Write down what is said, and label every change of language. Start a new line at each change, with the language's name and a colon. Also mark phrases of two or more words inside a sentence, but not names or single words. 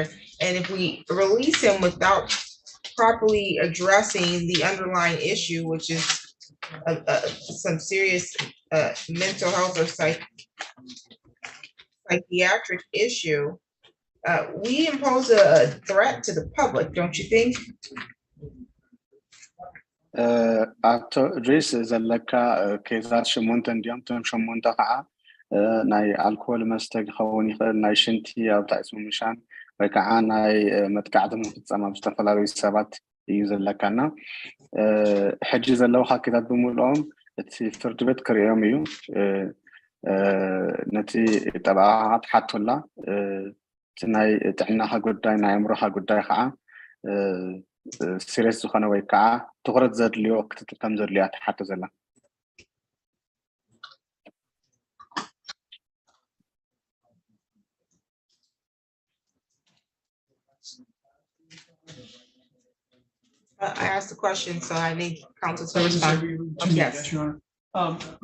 English: And if we release him without properly addressing the underlying issue, which is some serious mental health or psychiatric issue, we impose a threat to the public, don't you think?
Tigrinya: ኣብቶ ድሪስ ዘለካ ኬዛት 8 እንዲኦም ቶም 8 ከዓ ናይ ኣልኮል መስተ ክኸውን ይኽእል ናይ ሽንቲ ኣብ ታዕስሙ ምሻን ወይ ከዓ ናይ መጥቃዕቲ ምፍፃም ኣብ ዝተፈላለዩ ሰባት እዩ ዘለካና ሕጂ ዘለውካ ኬዛት ብምልኦም እቲ ፍርድ ቤት ክሪኦም እዩ ነቲ ጠበቃ ትሓቱላ እቲ ናይ ጥዕናኻ ጉዳይ ናይ ኣእምሮኻ ጉዳይ ከዓ ሲሪየስ ዝኾነ ወይ ከዓ ትኩረት ዘድልዮ ክትትል ከም ዘድልያ ትሓቱ ዘላ
English: I asked the question, so I need counsel to respond. Yes, Your Honor.